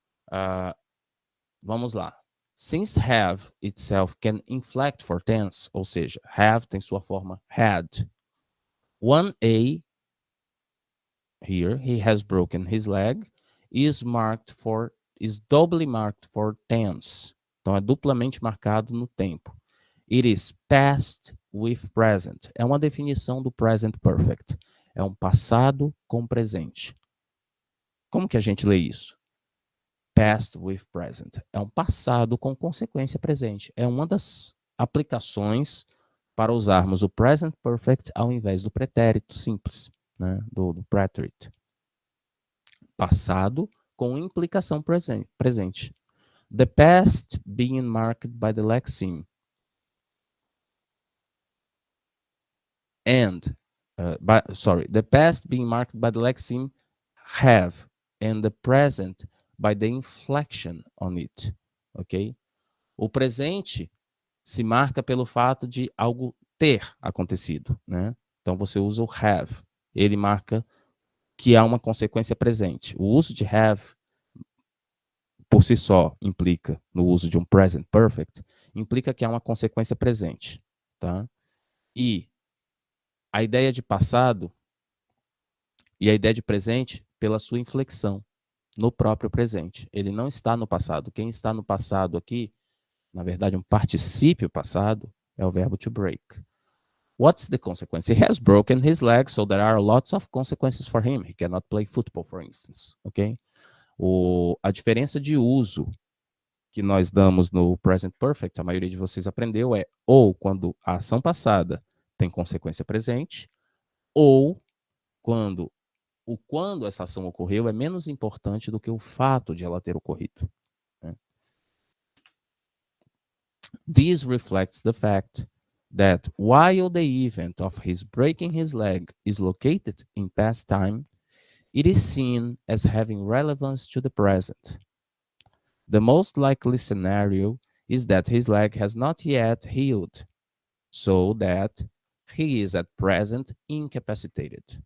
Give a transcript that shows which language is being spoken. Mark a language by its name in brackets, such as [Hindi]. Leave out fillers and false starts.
[Portuguese] Uh, Vamos lá. [English] Since have itself can inflect for tense, [Portuguese] ou seja, have tem sua forma had. [English] 1A, here, he has broken his leg, is doubly marked for tense. [Portuguese] Então é duplamente marcado no tempo. [English] It is past with present. [Portuguese] É uma definição do present perfect. É um passado com presente. Como que a gente lê isso? [English] Past with present. [Portuguese] É um passado com consequência presente. É uma das aplicações para usarmos o present perfect ao invés do pretérito simples, né? do preterite. Passado com implicação presente. [English] The past being marked by the lexeme. The past being marked by the lexeme have, and the present by the inflection on it, ok? [Portuguese] O presente se marca pelo fato de algo ter acontecido, né? Então você usa o have, ele marca que há uma consequência presente. O uso de have por si só implica no uso de um present perfect, implica que há uma consequência presente, tá? E a ideia de passado e a ideia de presente pela sua inflexão no próprio presente. Ele não está no passado. Quem está no passado aqui, na verdade, um particípio passado, é o verbo to break. [English] What's the consequence? He has broken his leg, so there are lots of consequences for him. He cannot play football, for instance. Ok? [Portuguese] A diferença de uso que nós damos no present perfect, a maioria de vocês aprendeu, é ou quando a ação passada tem consequência presente, ou quando essa ação ocorreu é menos importante do que o fato de ela ter ocorrido. Né? [English] This reflects the fact that while the event of his breaking his leg is located in past time, it is seen as having relevance to the present. The most likely scenario is that his leg has not yet healed, so that he is at present incapacitated.